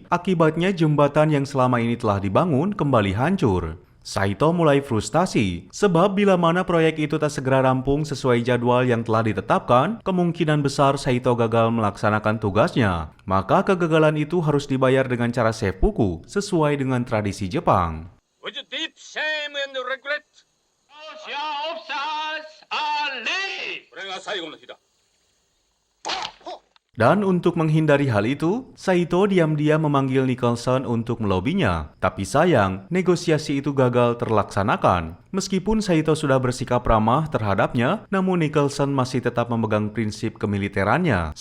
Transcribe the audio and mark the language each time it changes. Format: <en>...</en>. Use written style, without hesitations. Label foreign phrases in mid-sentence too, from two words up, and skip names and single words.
<id>Akibatnya jembatan yang selama ini telah dibangun kembali hancur. Saito mulai frustasi, sebab bila mana proyek itu tak segera rampung sesuai jadwal yang telah ditetapkan, kemungkinan besar Saito gagal melaksanakan tugasnya. Maka kegagalan itu harus dibayar dengan cara seppuku, sesuai dengan tradisi Jepang.</id> <en>With deep shame and regret, Russia officers are late.</en> <ja>これが最後の日だ。</ja> <id>Dan untuk menghindari hal itu, Saito diam-diam memanggil Nicholson untuk melobinya. Tapi sayang, negosiasi itu gagal terlaksanakan. Meskipun Saito sudah bersikap ramah terhadapnya, namun Nicholson masih tetap memegang prinsip kemiliterannya.</id>